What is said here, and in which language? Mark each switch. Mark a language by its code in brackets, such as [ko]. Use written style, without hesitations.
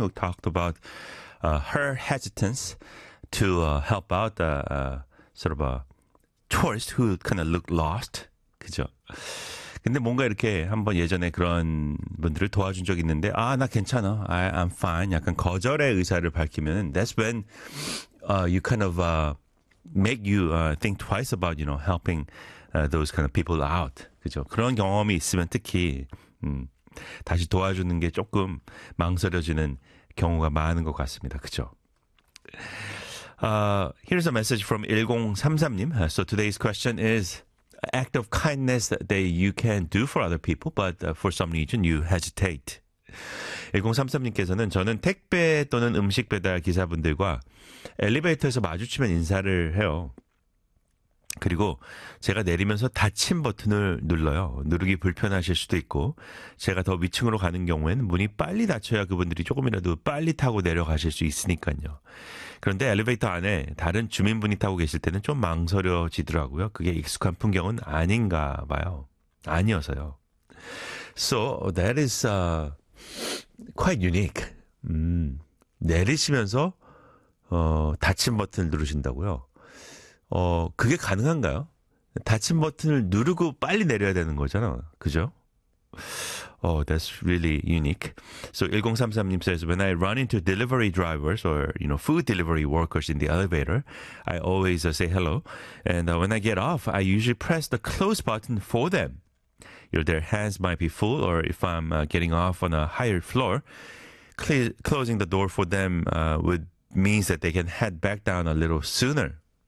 [en] We talked about her hesitance to help out sort of a tourist who kind of looked lost. [ko] 그죠? 근데 뭔가 이렇게 한번 예전에 그런 분들을 도와준 적 있는데 아, 나 괜찮아. [en] I'm fine. [ko] 약간 거절의 의사를 밝히면 [en] that's when you kind of make you think twice about, you know, helping those kind of people out. [ko] 그죠? 그런 경험이 있으면 특히 다시 도와주는 게 조금 망설여지는 경우가 많은 것 같습니다. 그죠? [en] Here's a message from 1033님. So today's question is act of kindness that you can do for other people, but for some reason you hesitate. [ko] 1033님께서는 저는 택배 또는 음식 배달 기사분들과 엘리베이터에서 마주치면 인사를 해요. 그리고 제가 내리면서 닫힌 버튼을 눌러요. 누르기 불편하실 수도 있고 제가 더 위층으로 가는 경우에는 문이 빨리 닫혀야 그분들이 조금이라도 빨리 타고 내려가실 수 있으니까요. 그런데 엘리베이터 안에 다른 주민분이 타고 계실 때는 좀 망설여지더라고요. 그게 익숙한 풍경은 아닌가 봐요. 아니어서요. [en] So that is quite unique. [ko] 내리시면서 닫힌 버튼을 누르신다고요. 그게 가능한가요? 닫힌 버튼을 누르고 빨리 내려야 되는 거잖아. 그죠? [en] That's really unique. So 1033님 says, when I run into delivery drivers or, you know, food delivery workers in the elevator, I always say hello. And when I get off, I usually press the close button for them. You know, their hands might be full, or if I'm getting off on a higher floor, closing the door for them would mean that they can head back down a little sooner.